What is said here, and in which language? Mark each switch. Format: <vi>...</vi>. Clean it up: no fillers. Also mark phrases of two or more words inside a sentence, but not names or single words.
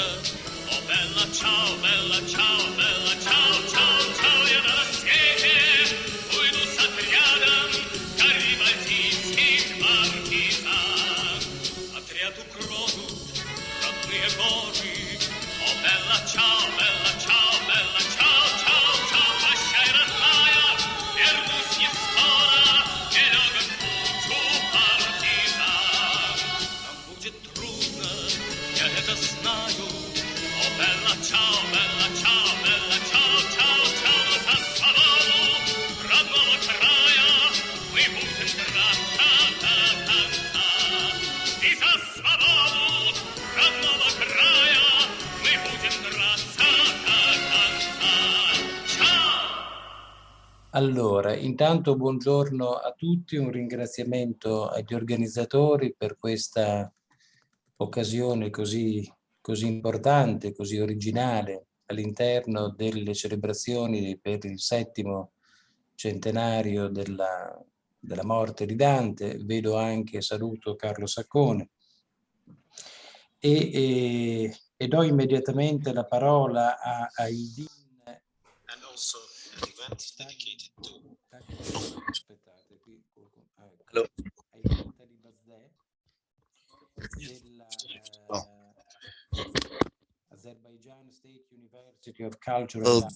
<ru>О,</ru> <it>бella ciao, bella ciao, bella ciao, ciao, ciao.</it> <ru>Я на рассвете уйду с отрядом гарибальдийских партизан. Отряд укроют родные горы. О,</ru> <it>bella ciao, bella ciao, bella ciao, ciao, ciao.</it> <ru>Прощай, родная, вернусь не скоро. Не легок путь у партизан. Нам будет трудно, я это знаю. О,</ru> <it>bella ciao, bella ciao, bella ciao, ciao, ciao.</it> <ru>За свободу родного края мы будем драться до конца. И за свободу родного края мы будем драться до конца.</ru> <it>Ciao! Allora, intanto buongiorno a tutti, un ringraziamento agli organizzatori per questa occasione così importante, così originale all'interno delle celebrazioni per il 7° centenario della della morte di Dante. Vedo anche, saluto Carlo Saccone, e do immediatamente la parola a Aydin.</it> <en>And also an event dedicated to</en> <it>Aspettate, qui</it> <en>Hello.</en> <it>Aydin Talibzadeh della Azerbaijan State University of Culture and Arts.</it>